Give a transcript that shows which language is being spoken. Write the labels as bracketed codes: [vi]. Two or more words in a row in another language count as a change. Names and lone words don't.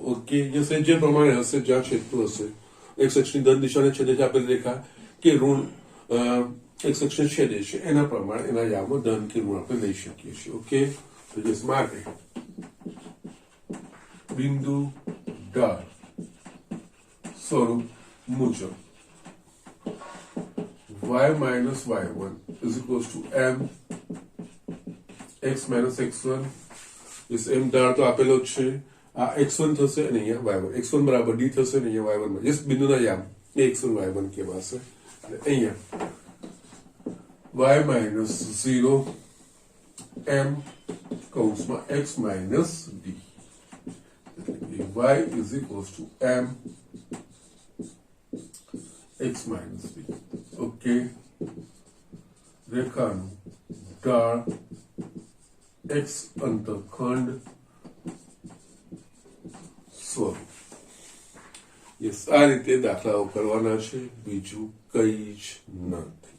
[gu] ઓકે, યસ, જે પ્રમાણે હશે જ્યાં છેદતું હશે એક્સ અક્ષની ધન દિશાને છેદે છે આપેલી રેખા કે ઋણ એક્સ અક્ષને છેદે છે એના પ્રમાણે એના યામો ધન કે ઋણ આપણે લઈ શકીએ છીએ. ઓકે, તો યસ, માટે બિંદુ ઢાળ સ્વરૂપ મુજબ [en] y minus y1 is equals to m x minus x1. [gu] इस m ઢાળ તો આપેલો જ છે, આ x1 થશે અને અહીંયા y1. x1 બરાબર d થશે અને અહીંયા y1 માં જસ્ટ બિંદુના યામ એ x1 y1 કહેવાશે. અને અહીંયા [en] y minus 0 [gu] m કૌંસમાં [en] x minus d y is equals to m x minus d. [gu] ઓકે, રેખાનું ઢાળ એક્સ અંતઃખંડ સ્વરૂપ. યસ, આ રીતે દાખલાઓ કરવાના છે, બીજું કઈ જ નથી.